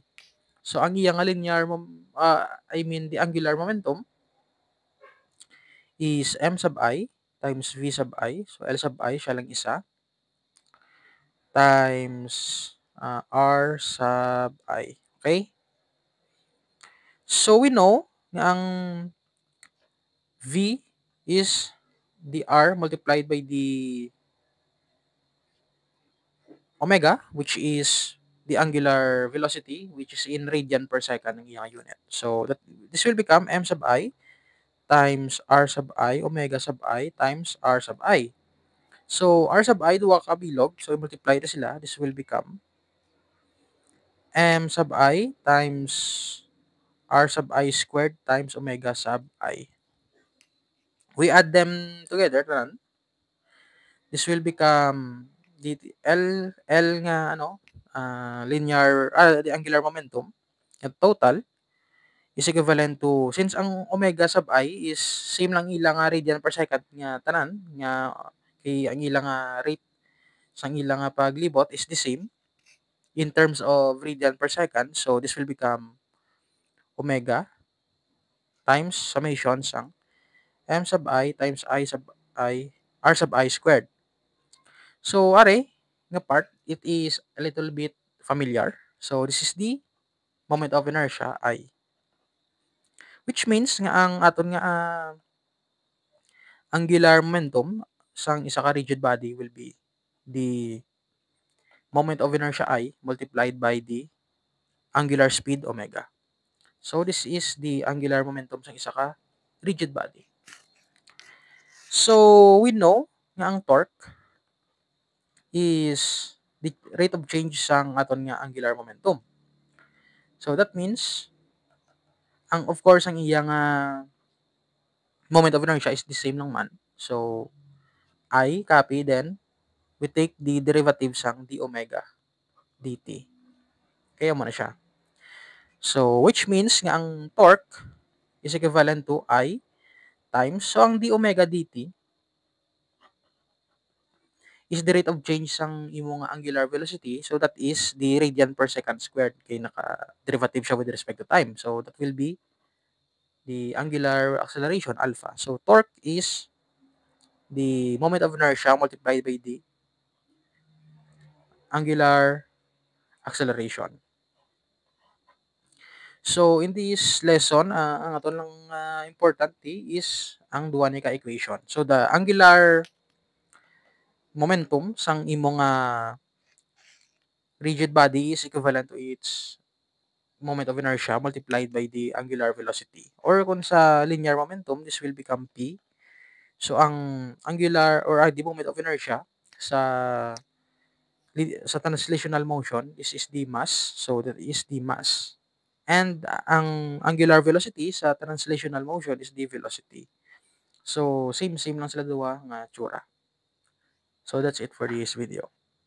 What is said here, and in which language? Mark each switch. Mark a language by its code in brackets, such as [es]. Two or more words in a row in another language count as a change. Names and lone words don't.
[en] So, [hil] ang iya nga linear, [en] the angular momentum is M sub I times V sub I. So, L sub I, [hil] siya lang isa. [en] Times R sub I. Okay? So, we know na ang V is the R multiplied by the omega, which is the angular velocity, which is in radian per second [hil] ng iyang unit. [en] So, this will become M sub I times R sub I, omega sub I, times R sub I. So, R sub I, [hil] duwa ka bilog. [en] So, multiply [hil] na sila. [en] This will become M sub I times R sub I squared times omega sub I. We add them together, [hil] tanan. [en] This will become the L nga, linear, the angular momentum. At total is equivalent to, since ang omega sub I is same [hil] lang ilang [en] radian per second [hil] nga tanan, nga kay ang ilang [en] rate [hil] sang ilang paglibot [en] is the same in terms of radian per second. So, this will become omega times summation [hil] sang M [en] sub I times I sub I, R sub I squared. So, [hil] nga part, [en] it is a little bit familiar. So, this is the moment of inertia, I. Which means [hil] nga ang aton nga [en] angular momentum [hil] sang isa ka [en] rigid body will be the moment of inertia I multiplied by the angular speed omega. So, this is the angular momentum [hil] sang isa ka [en] rigid body. So, we know [hil] nga ang [en] torque is the rate of change [hil] sang aton nga [en] angular momentum. So, that means, of course, [hil] ang iyang [en] moment of inertia is the same [hil] lang man. [en] So, I copy, then we take the derivative sang d omega dt. [hil] Kaya mo na siya. [en] So, which means [hil] nga ang [en] torque is equivalent to I times, [hil] so ang [en] d omega dt is the rate of change [hil] sang imong [en] angular velocity. So that is the radian per second squared [hil] kay naka-derivative siya [en] with respect to time. So that will be the angular acceleration alpha. So torque is the moment of inertia multiplied by the angular acceleration. So in this lesson, [hil] ang aton lang importante is ang duwa ni ka [en] equation. So the angular momentum [hil] sang imong [en] rigid body is equivalent to its moment of inertia multiplied by the angular velocity. Or [hil] kung sa [en] linear momentum, this will become P. [hil] So ang [en] angular or the moment of inertia sa translational motion is the mass. So that is the mass. [hil] And ang [en] angular velocity sa translational motion is the velocity. So same [hil] lang sila duwa nga tsura. [en] So that's it for this video.